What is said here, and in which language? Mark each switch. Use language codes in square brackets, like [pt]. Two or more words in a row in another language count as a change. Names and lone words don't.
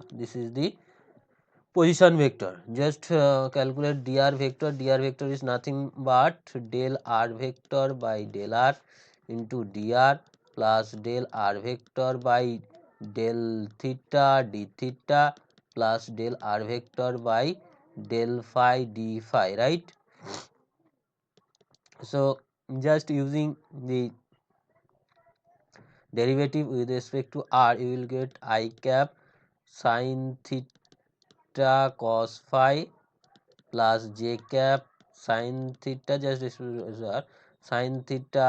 [en] This is the position vector. Just calculate dr vector. Dr vector is nothing but del r vector by del r into dr plus del r vector by del theta d theta plus del r vector by del phi d phi, right? So just using the derivative with respect to r, you will get I cap sin theta cos phi plus j cap sin theta, just sin theta